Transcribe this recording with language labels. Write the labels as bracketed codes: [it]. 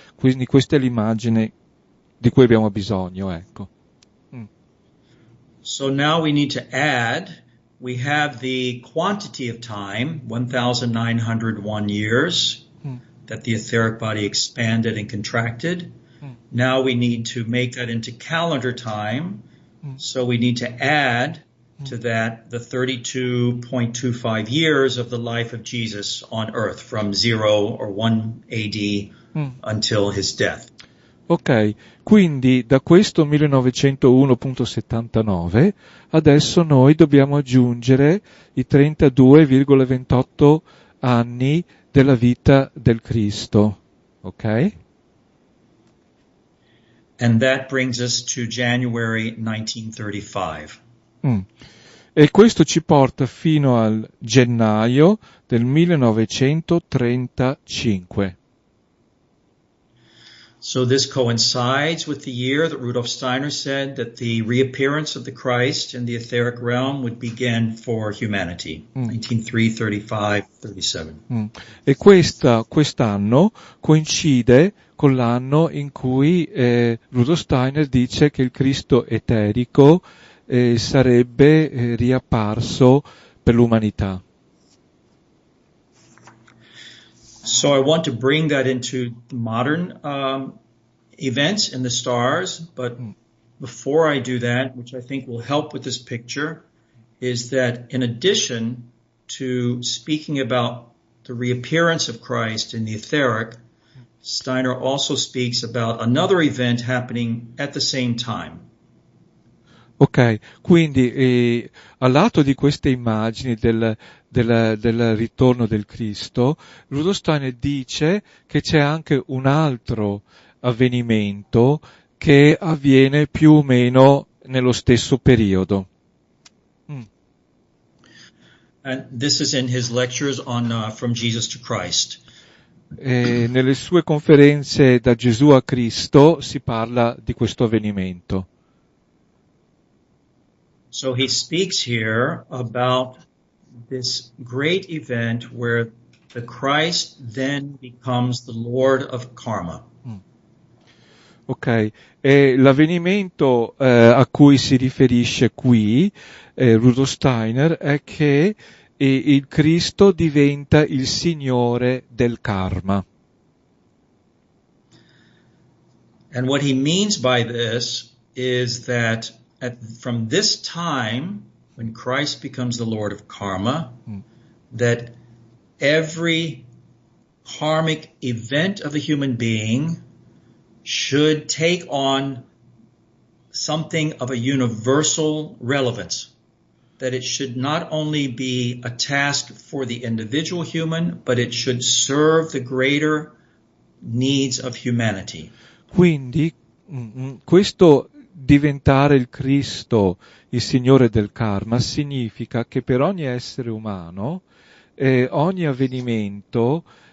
[it] Quindi questa è l'immagine di cui abbiamo bisogno, ecco. [en] So now we need to add, we have the quantity of time, 1,901 years, that the etheric body expanded and contracted. Now we need to make that into calendar time. So we need to add to that the 32.25 years of the life of Jesus on earth from 0 or 1 AD until his death. [it] Ok, quindi da questo 1901.79 adesso noi dobbiamo aggiungere i 32,28 anni della vita del Cristo, ok? [en] And that brings us to January 1935. [it] E questo ci porta fino al gennaio del 1935. [en] So this coincides with the year that Rudolf Steiner said that the reappearance of the Christ in the etheric realm would begin for humanity, 1935-37. [it] E quest'anno coincide con l'anno in cui Rudolf Steiner dice che il Cristo eterico sarebbe riapparso per l'umanità. [en] So I want to bring that into modern events in the stars, but before I do that, which I think will help with this picture, is that in addition to speaking about the reappearance of Christ in the etheric, Steiner also speaks about another event happening at the same time. [it] Ok, quindi al lato di queste immagini del ritorno del Cristo, Rudolf Steiner dice che c'è anche un altro avvenimento che avviene più o meno nello stesso periodo. [en] And this is in his lectures on From Jesus to Christ. [it] Nelle sue conferenze da Gesù a Cristo si parla di questo avvenimento. [en] So he speaks here about this great event where the Christ then becomes the Lord of Karma. [it] Ok, e l'avvenimento a cui si riferisce qui Rudolf Steiner è che il Cristo diventa il Signore del karma. [en] And what he means by this is that from this time, when Christ becomes the Lord of Karma, that every karmic event of a human being should take on something of a universal relevance. That it should not only be a task for the individual human, but it should serve the greater needs of humanity. [it] Quindi questo diventare il Cristo, il Signore del karma, significa che per ogni essere umano, ogni avvenimento